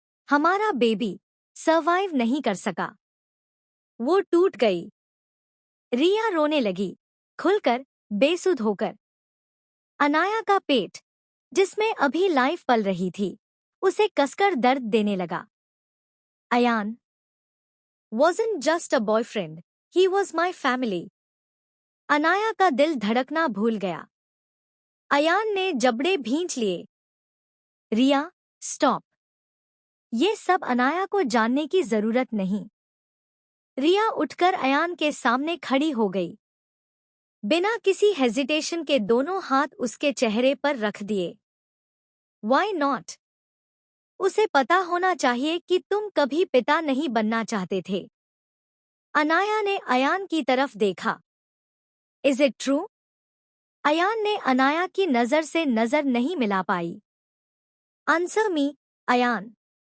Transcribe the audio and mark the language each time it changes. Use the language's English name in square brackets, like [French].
[Hindi] हमारा baby survive नहीं कर सका। वो टूट गई। रिया रोने लगी, खुलकर, बेसुध होकर। अनाया का पेट, जिसमें अभी लाइफ पल रही थी, उसे कसकर दर्द देने लगा। [English] Ayaan wasn't just a boyfriend, he was my family. [Hindi] Anaya का दिल धड़कना भूल गया। अयान ने जबड़े भींच लिए। रिया, स्टॉप। ये सब अनाया को जानने की जरूरत नहीं। रिया उठकर अयान के सामने खड़ी हो गई। बिना किसी हेजिटेशन के दोनों हाथ उसके चेहरे पर रख दिए। [English] Why not? [Hindi] उसे पता होना चाहिए कि तुम कभी पिता नहीं बनना चाहते थे। अनाया ने अयान की तरफ देखा। [English] Is it true? [Hindi] अयान ने अनाया की नजर से नजर नहीं मिला पाई। [English] Answer me, Ayaan.